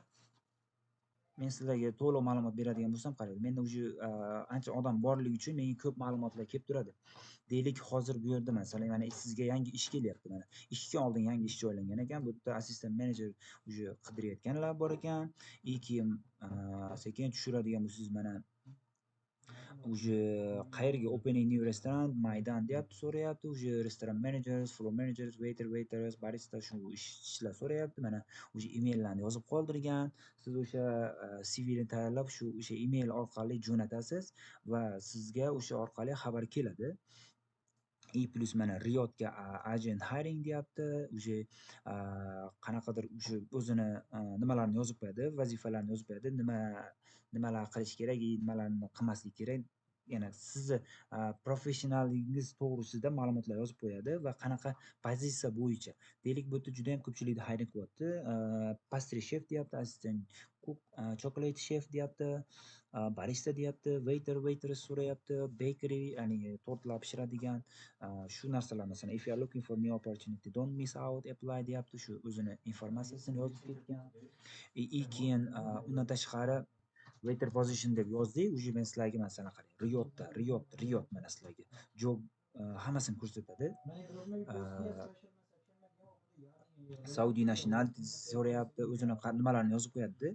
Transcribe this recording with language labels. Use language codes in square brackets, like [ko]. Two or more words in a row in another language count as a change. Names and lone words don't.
[uz] Men sizlarga to'liq ma'lumot beradigan bo'lsam, qarang, menda уже ancha odam borligi uchun menga ko'p ma'lumotlar kelib turadi. Deylik, hozir bu yerda masalan mana sizga yangi ish kelyapti mana. Ishga oldin yangi ish joylangan ekan. Bu yerda [en] assistant manager [uz] уже qidirayotganlar bor ekan. Keyin sekin tushiradigan bo'lsangiz mana уже qayerga [en] opening new restaurant, [uz] Maydan deyapti, so'rayapti. Уже [en] restaurant managers, floor managers, waiters, barista [uz] shu ishlar so'rayapti. Mana уже emaillarni yozib qoldirgan. Siz o'sha CVni tayyorlab shu o'sha email orqali jo'natasiz va sizga o'sha orqali xabar keladi. Plus mana Riyodga [en] agent hiring [uz] deyapti. Уже qanaqadir o'sha o'zini nimalarni yozib qo'yadi, vazifalarni yozib qo'yadi, nimalar qilish kerak, nimalarni qilmaslik kerak. Yana sizni professionalligingiz to'g'risida ma'lumotlar yozib qo'yadi va qanaqa pozitsiya bo'yicha. Deylik, bu yerda juda ham ko'pchilikni hiring qilyapti. [en] Pastry chef [uz] deyapti, [en] assistant cook, chocolate chef [uz] deyapti, barista deyapti, waitress so'rayapti, bakery, ya'ni tortlar pishiradigan shu narsalar. Masalan, [en] if you are looking for new opportunity, don't miss out, apply [uz] deyapti. Shu o'zini informatsiyasini yozib ketgan. Keyin undan tashqari [en] waiter position [uz] deb yozdik. Уже men sizlarga masalan qarang, Riyod mana sizlarga job hammasini ko'rsatadi. [en] Saudi nationality [uz] so'rayapti, o'zini nimalarni yozib qo'yadi.